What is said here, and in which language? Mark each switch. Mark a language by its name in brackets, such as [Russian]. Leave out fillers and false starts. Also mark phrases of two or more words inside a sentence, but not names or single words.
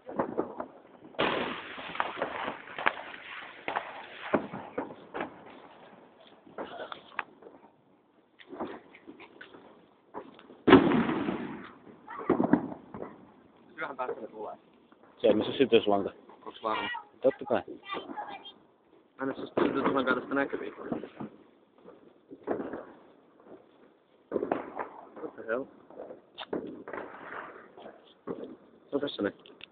[Finnish] Syöhän päästä ne tulee. Se missä sytyslanka. Onks varma? Totta kai. Anna se sytyslankaa tästä näkyviin. [English] What the hell? [Finnish] Se on tässä ne.